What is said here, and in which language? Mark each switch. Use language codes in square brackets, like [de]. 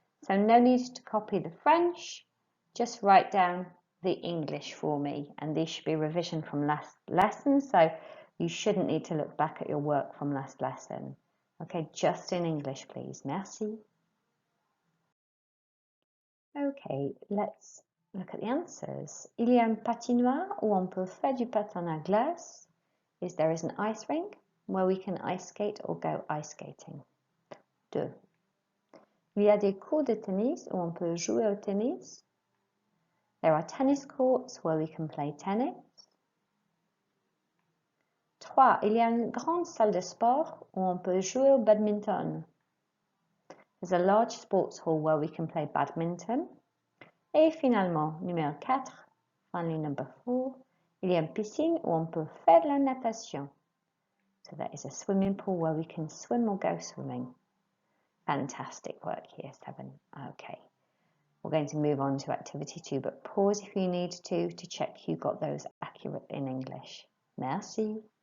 [en] So no need to copy the French, just write down the English for me, and these should be revision from last lesson, so you shouldn't need to look back at your work from last lesson. Okay, just in English, please. Merci. Okay, let's look at the answers. [fr] Il y a une patinoire où on peut faire du patin à glace. [en] There is an ice rink where we can ice skate or go ice skating. 2. [fr] Il y a des cours de tennis où on peut jouer au tennis. [en] There are tennis courts where we can play tennis. 3. [fr] Il y a une grande salle de sport où on peut jouer au badminton. [en] There's a large sports hall where we can play badminton. [fr] Et finalement, numéro 4, [en] finally number 4, [fr] il y a une piscine où on peut faire de la natation. [en] So there is a swimming pool where we can swim or go swimming. Fantastic work, year 7. Okay, we're going to move on to activity 2, but pause if you need to check you got those accurate in English. Merci.